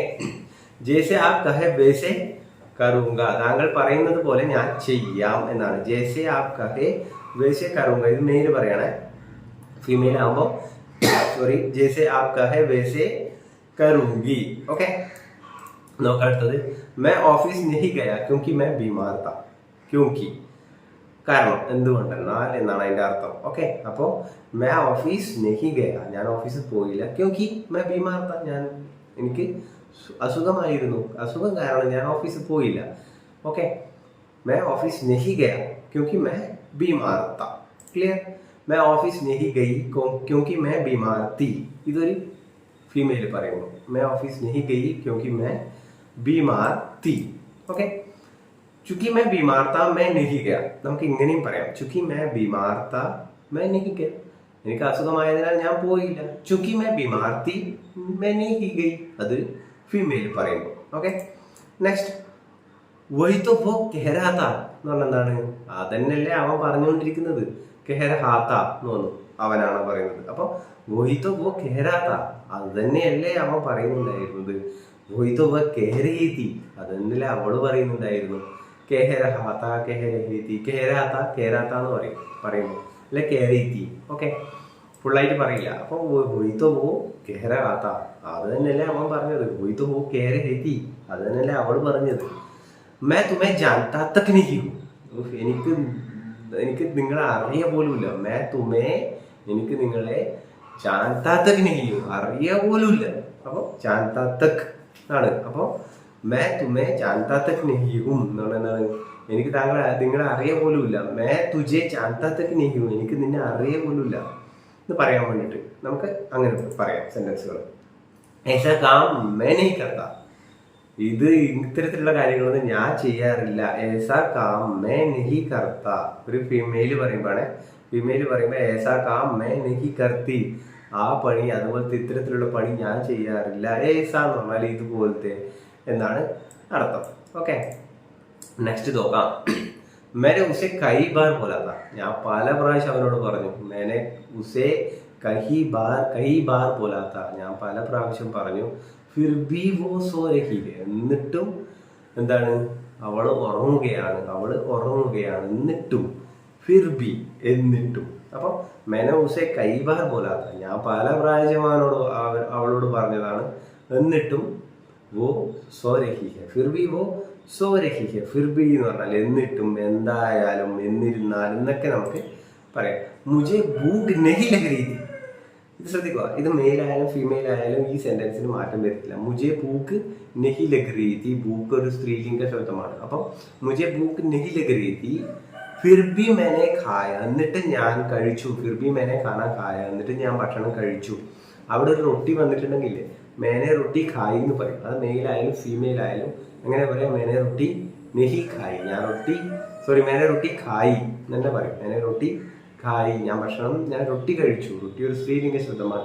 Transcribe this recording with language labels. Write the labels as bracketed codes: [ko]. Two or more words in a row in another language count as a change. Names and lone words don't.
[hi] जैसे आप कहे वैसे करूंगा, [ml] താങ്കൾ പറയുന്നത് പോലെ ഞാൻ ചെയ്യാം എന്നാണ്. [hi] जैसे आप कहे वैसे करूंगा, [ml] ഇത് മെയിൽ പറയണേ. ഫീമെയിൽ ആകുമ്പോൾ [hi] जैसे आप कहे वैसे करूंगी. [ml] ഓക്കെ, നോക്കാം അടുത്തത്. [hi] मैं ऑफिस नहीं गया क्योंकि मैं बीमार था. [ml] क्योंकि കാരണം, എന്തുകൊണ്ടെന്നാൽ എന്നാണ് അതിന്റെ അർത്ഥം. ഓക്കെ, അപ്പോ [hi] मैं ऑफिस नहीं गया, [ml] ഞാൻ ഓഫീസിൽ പോയില്ല. [hi] क्योंकि मैं बीमार था, [ml] എനിക്ക് അസുഖമായിരുന്നു. അസുഖം കാരണം ഞാൻ ഓഫീസിൽ പോയില്ല. ഓക്കെ, [hi] मैं ऑफिस नहीं गया क्योंकि मैं बीमार था. [ml] ക്ലിയർ? [hi] मैं ऑफिस नहीं गई क्योंकि मैं बीमार थी. [ml] ഇതൊരു ഫീമെയിൽ പറയുന്നു. [hi] मैं ऑफिस नहीं गई क्योंकि मैं बीमार थी. ओके, चूंकि मैं बीमार था मैं नहीं गया. [ml] നമുക്ക് ഇങ്ങനെയും പറയാം. [hi] चूंकि मैं बीमार था मैं नहीं गया, [ml] എനിക്ക് അസുഖമായതിനാൽ ഞാൻ പോയില്ല. [hi] चूंकि मैं बीमार थी मैं नहीं गई, [ml] അത് ഫീമെയിൽ പറയുന്നു. ഓക്കെ, നെക്സ്റ്റ്. [hi] वही तो वो कह रहा था [ml] എന്ന് പറഞ്ഞാൽ എന്താണ്? അതന്നെയല്ലേ അവൻ പറഞ്ഞുകൊണ്ടിരിക്കുന്നത്. [hi] कह रहा था [ml] എന്ന് പറഞ്ഞു, അവനാണ് പറയുന്നത്. അപ്പൊ [hi] वही तो वो कह रहा था, [ml] അത് തന്നെയല്ലേ അവൻ പറയുന്നുണ്ടായിരുന്നത്. [hi] वही तो वह कह रही थी, [ml] അതന്നല്ലേ അവള് പറയുന്നുണ്ടായിരുന്നു. [hi] कह रहा था, कह रही थी, कह रहा था [ml] എന്ന് പറയുന്നു, അല്ലെ [hi] कह रही थी. [ml] ഓക്കെ, ഫുള്ളായിട്ട് പറയില്ല. അപ്പൊ [hi] वही तो वो कह रहा था, [ml] അത് തന്നെയല്ലേ അവൻ പറഞ്ഞത്. [hi] वही तो वो कह रही थी, [ml] അത് തന്നെയല്ലേ അവള് പറഞ്ഞത്. [hi] मैं तुम्हें जानता तक नहीं हूँ, [ml] എനിക്ക് നിങ്ങളെ അറിയ പോലുമില്ല. [hi] मैं तुम्हें, [ml] എനിക്ക് നിങ്ങളെ [hi] जानता तक नहीं हूँ, [ml] അറിയ പോലുമില്ല. [hi] അപ്പൊ जानता तक [ml] ആണ്. അപ്പൊ [hi] मैं तुम्हें जानता तक नहीं हूँ എന്താണ്? [ml] എനിക്ക് നിങ്ങളെ അറിയ പോലുമില്ല. [hi] मैं तुझे जानता तक नहीं हूँ, [ml] എനിക്ക് നിന്നെ അറിയ പോലുമില്ല എന്ന് പറയാൻ വേണ്ടിട്ട് നമുക്ക് അങ്ങനെ പറയാം സെന്റൻസുകൾ. [hi] ऐसा काम मैं नहीं करता, [ml] ഇത് ഇത്തരത്തിലുള്ള കാര്യങ്ങളൊന്നും ഞാൻ ചെയ്യാറില്ല. [hi] ऐसा काम मैं नहीं करता. [ml] ഒരു ഫീമെയിൽ പറയുമ്പോഴാണ്. ഫീമെയിൽ പറയുമ്പോൾ [hi] ऐसा काम मैं नहीं करती, [ml] ആ പണി, അതുപോലത്തെ ഇത്തരത്തിലുള്ള പണി ഞാൻ ചെയ്യാറില്ല. ऐसा എന്ന് പറഞ്ഞാൽ ഇതുപോലത്തെ എന്നാണ് അർത്ഥം. ഓക്കെ, നെക്സ്റ്റ് നോക്കാം. [hi] मैंने उसे कई बार बोला था, [ml] ഞാൻ പല പ്രാവശ്യം അവനോട് പറഞ്ഞു. [hi] मैंने उसे कई बार बोला था, [ml] ഞാൻ പല പ്രാവശ്യം പറഞ്ഞു. [hi] फिर भी वो सो रही है, [ml] എന്നിട്ടും എന്താണ്? അവള് ഉറങ്ങുകയാണ്. എന്നിട്ടും [hi] फिर भी, [ml] എന്നിട്ടും. [hi] അപ്പൊ मैंने उसे कई बार बोला था, [ml] ഞാൻ പല പ്രാവശ്യം അവളോട് പറഞ്ഞതാണ്. [hi] എന്നിട്ടും वो सो रही है, फिर भी वो सो रही है फिर भी [ml] എന്ന് പറഞ്ഞാൽ എന്നിട്ടും എന്തായാലും എന്നിരുന്നാലും എന്നൊക്കെ നമുക്ക് പറയാം. [hi] मुझे भूख नहीं लग रही थी. [ml] ഇത് ശ്രദ്ധിക്കുക, ഇത് മെയിൽ ആയാലും ഫീമെയിൽ ആയാലും ഈ സെന്റൻസിന് മാറ്റം വരത്തില്ല. [hi] मुझे भूख नहीं लग रही थी, [ml] ഭൂഖ് ഒരു സ്ത്രീലിംഗ ശബ്ദമാണ്. [hi] അപ്പം मुझे भूख नहीं लग रही थी फिर भी मैंने खाया, [ml] എന്നിട്ട് ഞാൻ കഴിച്ചു. [hi] फिर भी मैंने खाना खाया, [ml] എന്നിട്ട് ഞാൻ ഭക്ഷണം കഴിച്ചു. അവിടെ ഒരു റൊട്ടി വന്നിട്ടുണ്ടെങ്കിൽ [hi] मैंने रोटी खाई [ml] എന്ന് പറയും. അത് മെയിൽ ആയാലും ഫീമെയിൽ ആയാലും എങ്ങനെ പറയാം? [hi] मैंने रोटी नहीं खाई, मैंने रोटी खाई [ml] എന്നെ പറയും. [hi] मैंने रोटी खाई, [ml] ഞാൻ റൊട്ടി കഴിച്ചു. റൊട്ടി ഒരു സ്ത്രീലിംഗ ശബ്ദമാണ്.